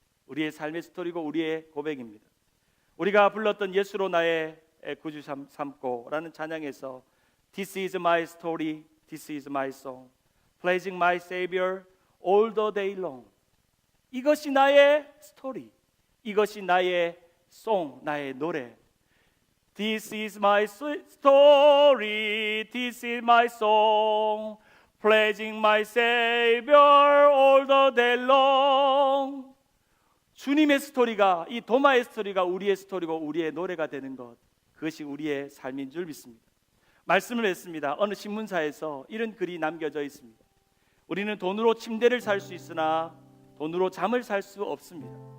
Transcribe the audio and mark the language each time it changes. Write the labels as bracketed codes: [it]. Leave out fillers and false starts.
[ko] 우리의 삶의 스토리고 우리의 고백입니다. 우리가 불렀던 예수로 나의 구주 삼고라는 찬양에서 [en] This is my story, this is my song, praising my Savior all the day long. [ko] 이것이 나의 스토리, 이것이 나의 송, 나의 노래. [en] This is my story, this is my song, praising my Savior all the day long. [ko] 주님의 스토리가, 이 도마의 스토리가 우리의 스토리고 우리의 노래가 되는 것, 그것이 우리의 삶인 줄 믿습니다. 말씀을 했습니다. 어느 신문사에서 이런 글이 남겨져 있습니다. 우리는 돈으로 침대를 살 수 있으나 돈으로 잠을 살 수 없습니다.